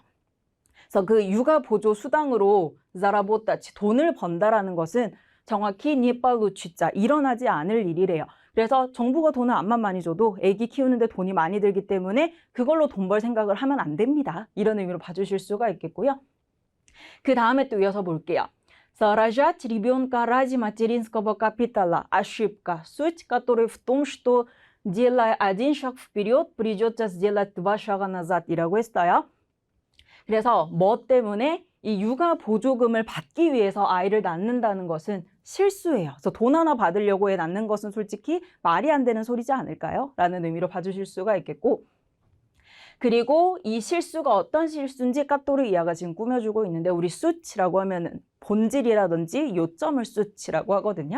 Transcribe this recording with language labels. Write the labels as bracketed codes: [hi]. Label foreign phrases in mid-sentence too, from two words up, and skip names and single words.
[ko] 그래서 그 육아 보조 수당으로 자라보타치 돈을 번다라는 것은 정확히 니빨루취자 일어나지 않을 일이래요. 그래서 정부가 돈을 암만 많이 줘도 아기 키우는데 돈이 많이 들기 때문에 그걸로 돈 벌 생각을 하면 안 됩니다. 이런 의미로 봐주실 수가 있겠고요. 그 다음에 또 이어서 볼게요. [ru] Рожать ребенка ради материнского капитала. Ошибка. Суть которой в том, что делая один шаг вперед, придется сделать 2 шага назад이라고 했어요. [ko] 그래서 뭐 때문에 이 육아 보조금을 받기 위해서 아이를 낳는다는 것은 실수예요. 그래서 돈 하나 받으려고 해 낳는 것은 솔직히 말이 안 되는 소리지 않을까요? 라는 의미로 봐주실 수가 있겠고 그리고 이 실수가 어떤 실수인지 까또르 이하가 지금 꾸며주고 있는데 우리 수치라고 하면은 본질이라든지 요점을 수치라고 하거든요.